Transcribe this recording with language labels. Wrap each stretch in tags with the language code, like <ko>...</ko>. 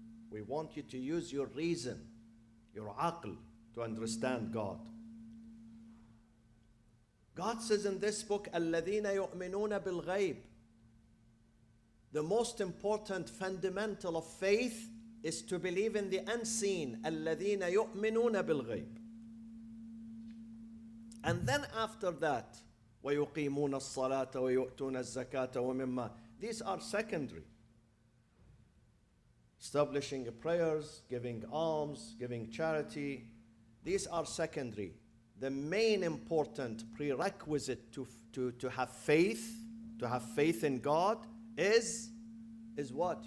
<en>We want you to use your reason, your aql, to understand God. God says in this book,</en> <ar>الَّذِينَ يُؤْمِنُونَ بِالْغَيْبِ.</ar> <en>The most important fundamental of faith is to believe in the unseen.</en> <ar>الَّذِينَ يُؤْمِنُونَ بِالْغَيْبِ.</ar> <en>And then after that,</en> <ar>وَيُقِيمُونَ الصَّلَاةَ وَيُؤْتُونَ الزَّكَاةَ وَمِمَّا.</ar> <en>These are secondary. Establishing prayers, giving alms, giving charity. These are secondary. The main important prerequisite to have faith in God is what?</en>